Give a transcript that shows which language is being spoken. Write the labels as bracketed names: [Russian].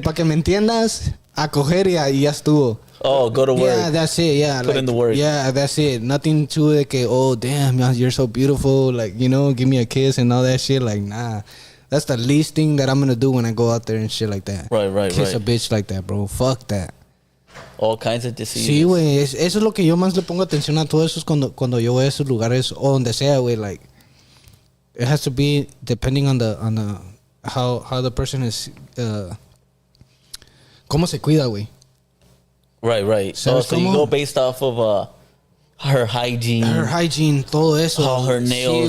[Spanish] Para que me entiendas, a coger y ya estuvo. [English] Oh, go to work. Yeah, that's it. Yeah, Put in the work. Yeah, that's it. Nothing to [Spanish] de que, [English] oh damn, you're so beautiful. Like, you know, give me a kiss and all that shit. Like, nah, that's the least thing that I'm gonna do when I go out there and shit like that. Right. Kiss a bitch like that, bro. Fuck that. All kinds of diseases. [Spanish] Sí, güey. Eso es lo que yo más le pongo atención a todo eso es cuando yo voy a esos lugares o donde sea, güey. [English] Like, it has to be depending on the how the person is. [Spanish] Cómo se cuida, güey. [English] Right. [Spanish] ¿Sabes [English] So you [Spanish] cómo? [English] go based off of her hygiene. Her hygiene, [Spanish] todo eso. [English] How her nails.